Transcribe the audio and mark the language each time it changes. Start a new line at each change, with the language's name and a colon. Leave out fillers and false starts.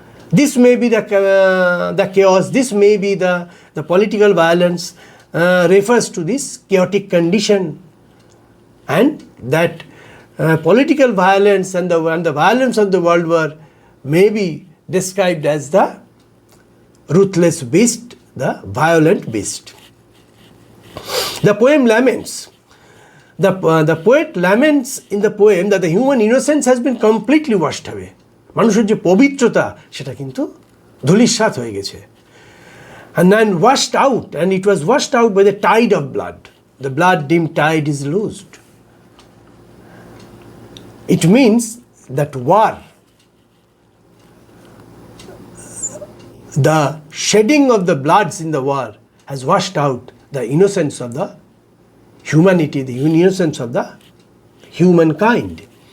English: This may be the chaos, this may be the political violence refers to this chaotic condition, and that political violence and the violence of the World War may be described as the ruthless beast, the violent beast. The poem laments. The poet laments in the poem that the human innocence has been completely washed away.
Bangla: মানুষের যে পবিত্রতা সেটা কিন্তু ধূলিসাৎ হয়ে গেছে.
English: And then washed out, and it was washed out by the tide of blood. The blood-dim tide is loosed. It means that war, the shedding of the bloods in the war has washed out the innocence of the humanity, the innocence of the humankind.